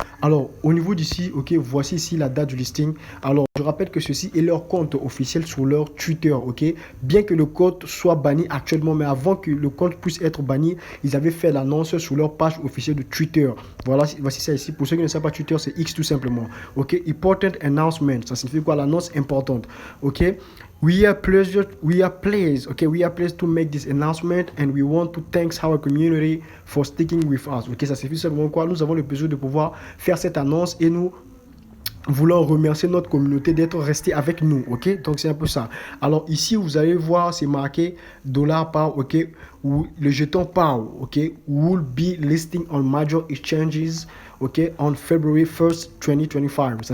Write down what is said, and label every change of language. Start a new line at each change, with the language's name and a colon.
French: Alors, au niveau d'ici, ok, voici ici la date du listing. Alors, je rappelle que ceci est leur compte officiel sur leur Twitter, ok. Bien que le compte soit banni actuellement, mais avant que le compte puisse être banni, ils avaient fait l'annonce sur leur page officielle de Twitter. Voilà, voici ça ici. Pour ceux qui ne savent pas, Twitter, c'est X tout simplement, ok.
English: Important announcement,
French: ça signifie quoi? L'annonce importante, ok.
English: We are pleased, okay, we are pleased to make this announcement and we want to thank our community for sticking with us.
French: Ok, ça signifie simplement quoi? Nous avons le plaisir de pouvoir faire cette annonce et nous voulons remercier notre communauté d'être resté avec nous, ok, donc c'est un peu ça. Alors ici vous allez voir c'est marqué $PAO, ok, ou le jeton PAO, ok,
English: will be listing on major exchanges,
French: ok, on February 1st 2025.